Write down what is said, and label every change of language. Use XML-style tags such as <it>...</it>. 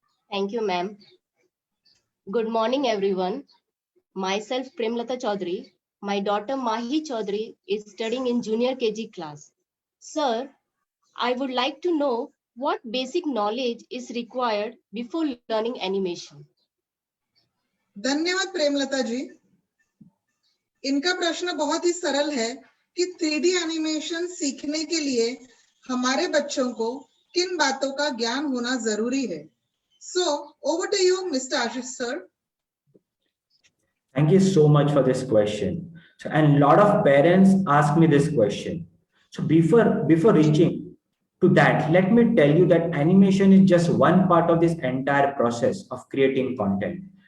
<en>Thank you, ma'am. Good morning, everyone. Myself, Premlata Chaudhary. My daughter Mahi Chaudhary is studying in junior KG class. Sir, I would like to know what basic knowledge is required before learning animation.</en> <hi>धन्यवाद प्रेमलता जी. इनका प्रश्न बहुत ही सरल है कि 3D animation सीखने के लिए हमारे बच्चों को किन बातों का ज्ञान होना जरूरी है.</hi> <en>So, over to you, Mr. Ashish sir. Thank you so much for this question. So, and a lot of parents ask me this question. So before reaching to that, let me tell you that animation is just one part of this entire process of creating content.</en>